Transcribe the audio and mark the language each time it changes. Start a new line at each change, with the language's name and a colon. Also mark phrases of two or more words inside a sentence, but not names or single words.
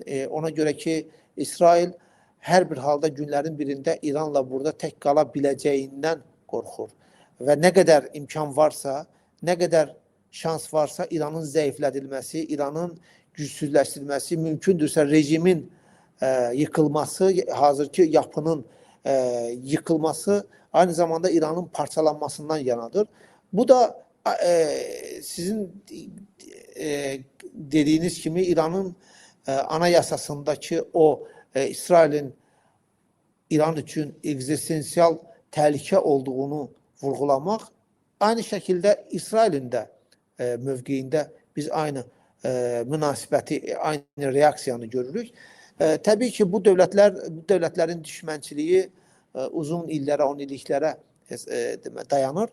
Azerbaijani: Ona görə ki, İsrail hər bir halda günlərin birində İranla burada tək qala biləcəyindən qorxur. Və nə qədər imkan varsa, nə qədər şans varsa İranın zəiflədilməsi, İranın gücsüzləşdirilməsi, mümkündürsə rejimin
Turkish: yıkılması, hazırki yapının yıkılması aynı zamanda
Azerbaijani: İran'ın parçalanmasından yanadır. Bu da sizin dediğiniz kimi İran'ın anayasasındaki o İsrail'in İran üçün egzistensial təhlükə olduğunu vurğulamaq, aynı şəkildə İsrailin də mövqeyində biz aynı münasibəti, aynı reaksiyanı görürük. Təbii ki, bu dövlətlərin düşmənçiliyi uzun illərə, 10 illiklərə dayanır.